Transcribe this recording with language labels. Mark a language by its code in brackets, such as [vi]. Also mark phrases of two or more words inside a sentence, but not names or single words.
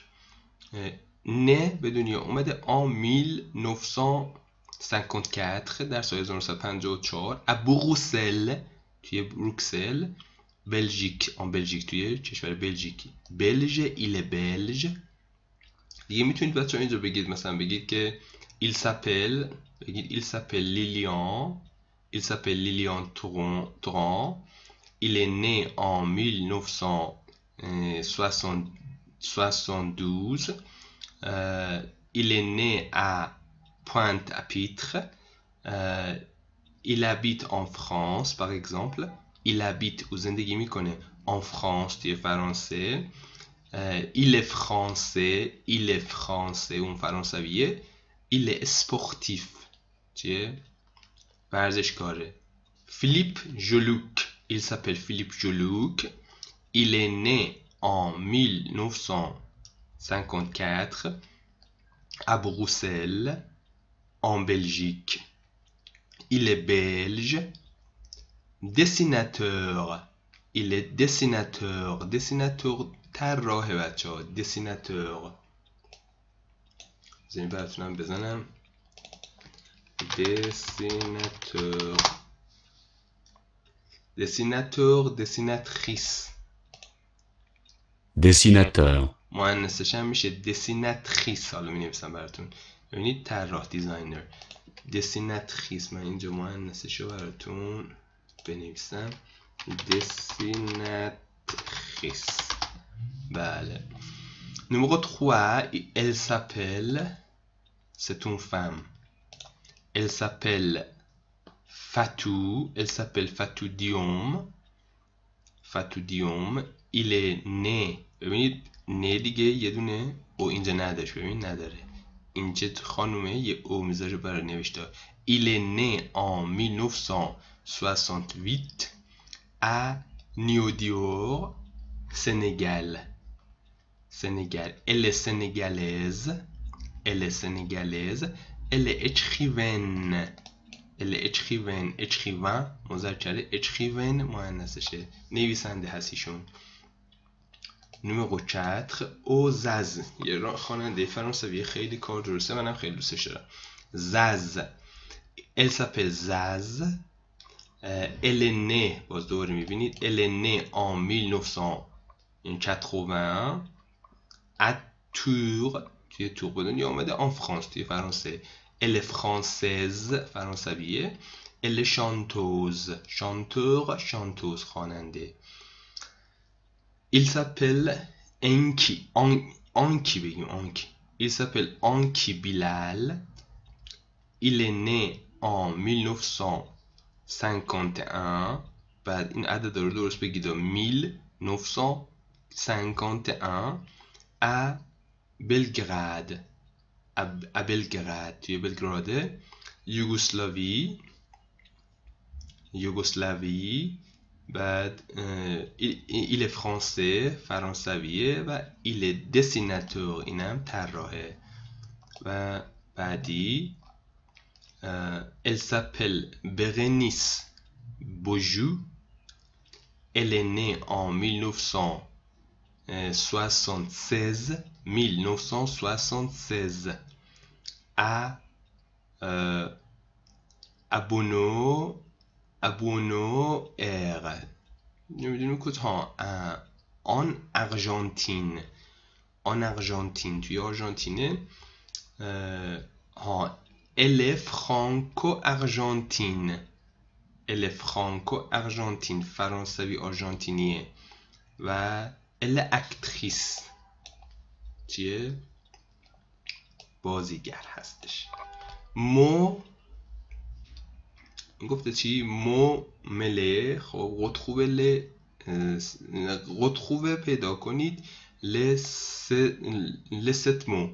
[fa] نه به دنیا اومده en 1954 در سال 1954 à بروکسل، توی بروکسل، بلژیک، بلژیک توی کشور بلژیکی. بلژ، [fr] il belge. [fa] دیگه میتونید بچه‌ها اینجا بگید، مثلا بگید که [fr] il s'appelle، [fa] بگید [fr] il s'appelle Lilian Thuram. Il est né en 1972. Il est né à Pointe-à-Pitre. Il habite en France par exemple. Il habite ou [fa] زندگی میکنه [fr] en France [fa] توی فرانسه. [fr] Il est français [fa] اون فرانسویه. [fr] Il est sportif [fa] چیه؟ ورزشکاره. [fr] Philippe Jourdain. Il s'appelle Philippe Jourdain. Il est né en 1954 à Bruxelles, en Belgique. Il est belge. Dessinateur. Il est dessinateur [fa] طراح بچه‌ها. dessinateur. زمین براتونم بزنم. [fr] dessinatrice. dessinateur. [fa] مؤنثش هم میشه dessinatrice. حالا می‌نویسم براتون. ببینید طراح، دیزاینر. dessinatrice. من اینجا مؤنثش رو براتون بنویسم. dessinatrice. بله. [fr] Numéro 3, elle s'appelle, c'est une femme. Elle s'appelle Fatou Diom. Il est né. [fa] ببینید نه دیگه یه دونه او اینجا نداشت. ببینید نداره. اینجا خانومه یه او میذاره برای نوشته. [fr] Il est né en 1968 à Niodior, Sénégal. Elle est sénégalaise. Elle est écrivain. [fa] مذکره écrivain مؤنثشه. نویسنده هستیشون. نمره 4 اوزاز. یه خواننده فرانسوی خیلی کار درسته، منم خیلی دوستش دارم. زاز. [fr] Elle s'appelle Zaz. Elle est née، [fa] باز دوباره میبینید [fr] elle est née en 1981 à Tours. [fa] توی تور به دنیا آمده. [fr] en France [fa] توی فرانسه. [fr] Elle est française فرانسویه. Elle est chanteuse خواننده. Il s'appelle Anki بگیم Anki. Il s'appelle Anki Bilal. Il est né en 1951. [fa] بعد این عدد رو درست بگید. 1951 à Belgrade. à Belgrade توی بلگراده. یوگسلاوی. بعد [fr] il est français [fa] فرانسویه و [fr] il est dessinateur [fa] اینم طراحه. و بعدی [fr] elle s'appelle Bérénice Beaujou. Elle est née en 1976 à Buenos Aires. [fa] نمیدونم کجا. [fr] en Argentine [fa] توی آرژانتینه. [fr] elle est franco-argentine [fa] فرانسوی آرژانتینیه. [fr] و elle est actrice چیه؟ [fa] بازیگر هستش. مو گفته چی؟ مو مله. خب retrouver پیدا کنید لست مو.